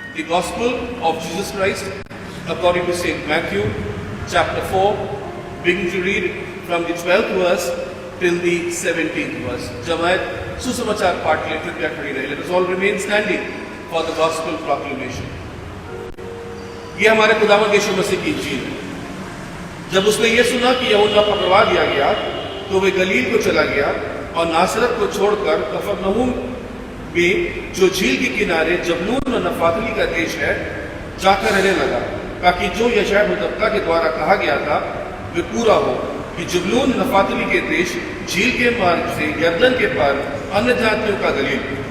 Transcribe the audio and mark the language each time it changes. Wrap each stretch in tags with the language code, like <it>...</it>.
<en>Gospel of Jesus Christ according to St. Matthew, chapter 4, beginning to read from the 12th verse till the 17th verse.</en> <hi>जमायत सुसमाचार पाठ के लिए कृपया खड़ी रहे.</hi> <en>Let us all remain standing for the gospel proclamation.</en> <hi>ये हमारे खुदावंद यीशु मसीह की इंजील है. जब उसने ये सुना कि यूहन्ना पकड़वा दिया गया तो वे गलील को चला गया और नासरत को छोड़कर कफरनहूम में जो झील के किनारे जबलून और नफातली का देश है जाकर रहने लगा, ताकि जो यशायाह मुतब्बका के द्वारा कहा गया था वे पूरा हो कि जबलून नफातली के देश झील के मार्ग से यरदन के पार अन्य जातियों का गलील.</hi>